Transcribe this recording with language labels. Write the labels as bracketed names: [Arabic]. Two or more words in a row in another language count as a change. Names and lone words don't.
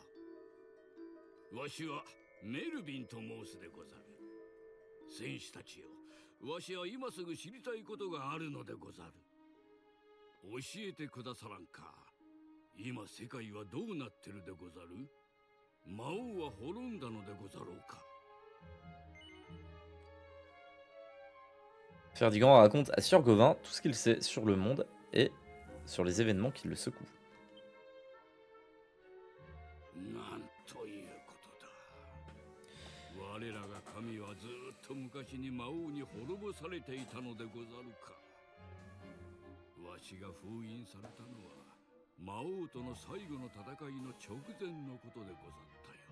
[Japanese] わしはメルビンと申すでござる。戦士たちよ、わしは今すぐ知りたいことがあるのでござる。教えてくださらんか。今世界はどうなってるでござる？魔王は滅んだのでござろうか。 [French] Ferdigan raconte à Sir Gauvin tout ce qu'il sait sur le monde et sur les événements qui le secouent. [Japanese] なんということだ。我らが神はずっと昔に魔王に滅ぼされていたのでござるか。わしが封印されたのは魔王との最後の戦いの直前のことでござったよ。